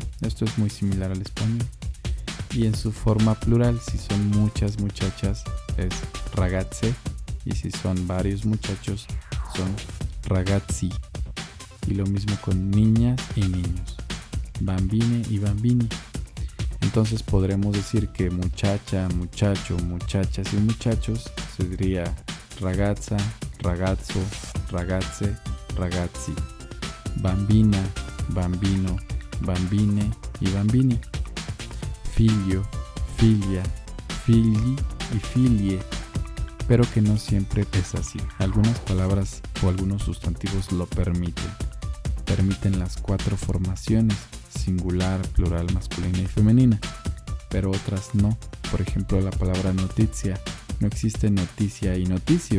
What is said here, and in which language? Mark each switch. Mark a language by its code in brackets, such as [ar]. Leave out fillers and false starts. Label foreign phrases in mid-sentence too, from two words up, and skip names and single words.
[es] Esto es muy similar al español. Y en su forma plural, si son muchas muchachas es ragazze y si son varios muchachos son ragazzi. Y lo mismo con niñas y niños, bambine y bambini. Entonces podremos decir que muchacha, muchacho, muchachas y muchachos se diría [it] ragazza, ragazzo, ragazze, ragazzi. Bambina, bambino, bambine y bambini. Figlio, figlia, figli y figlie. [es] Pero que no siempre es así. Algunas palabras o algunos sustantivos lo permiten. Permiten las 4 formaciones, singular, plural, masculina y femenina. Pero otras no. Por ejemplo, la palabra noticia. No existe noticia y noticio.